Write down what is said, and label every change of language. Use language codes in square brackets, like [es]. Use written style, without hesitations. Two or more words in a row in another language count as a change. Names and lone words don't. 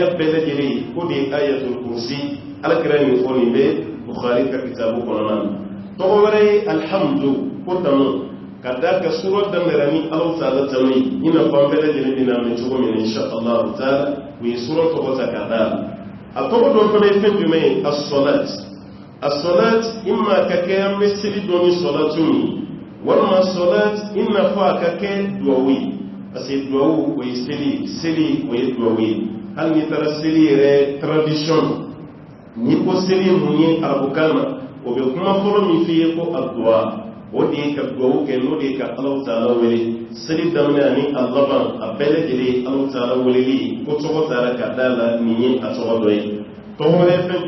[bm] bɛɛ lajɛlen ye ko de ye ayatul kursi alakira nin fɔ nin bɛ Bukhari ka kitabu kɔnɔna na tɔgɔ wɛrɛ ye alhamdu ko tanu ka da ka sura daminɛra ni Alahu Taala tanu ye i n'a fɔ an bɛɛ lajɛlen bɛna mɛn cogo min na [ar] إن شاء الله تعالى [bm] u ye sura tɔgɔ ta ka da a tɔgɔ dɔ fana ye fɛn jumɛn ye [ar] الصلاة الصلاة [bm] imma ka kɛ an bɛ seli dɔ ni salatu min walima salat i n'a fɔ a ka kɛ duwawu ye [fr] parce que [bm] duwawu o ye seli o ye duwawu ye hali n'i taara seli yɛrɛ tradition n'i ko seli mun ye arabukan na o bɛ kuma fɔlɔ min f'i ye ko aduwa o de ye ka duwawu kɛ n'o de ye ka Alahu Taala wele seli daminɛ ani a laban a bɛɛ lajɛlen ye Alahu Taala weleli ko tɔgɔ taara ka d'a la nin ye a tɔgɔ dɔ ye tɔgɔ wɛrɛ ye fɛn